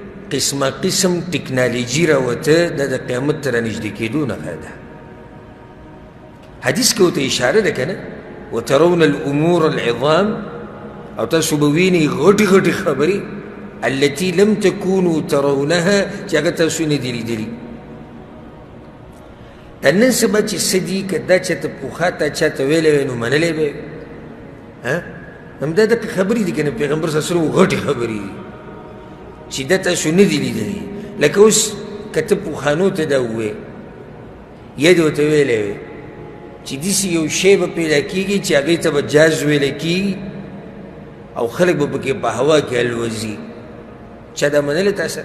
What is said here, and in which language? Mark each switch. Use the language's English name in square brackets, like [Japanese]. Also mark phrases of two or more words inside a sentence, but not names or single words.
[Pashto] قسمه قسم ټکنالوژي راوته دا د قیامت ته رانږدې کېدو نښه ده. حدیث کې ورته اشاره ده که نه، [Arabic] وترون الامور العظام، [Pashto] او تاسو به وینئ غټې غټې خبرې [Arabic] التي لم تكونوا ترونها [Pashto] چې هغه تاسو نه دي لیدلي. دا نن سبا چې څه دي که دا چاته پخوا تا چاته ویلی وی نو منلی به همدا دقه خبرې دي که نه، پیغمبر [Arabic] صلی الله علیه وسلم [Pashto] غټې خبرې دي چې دا تاسو نه دي لیدلي. لکه اوس که ته پخوانو ته دا ووایې یا دې ورته ویلی وی چې داسې یو شی به پیدا کېږي چې هغې ته به جاز ویلی کېږي او خلک به پکې په هوا کې الوځي، چا دا منلی تا سره؟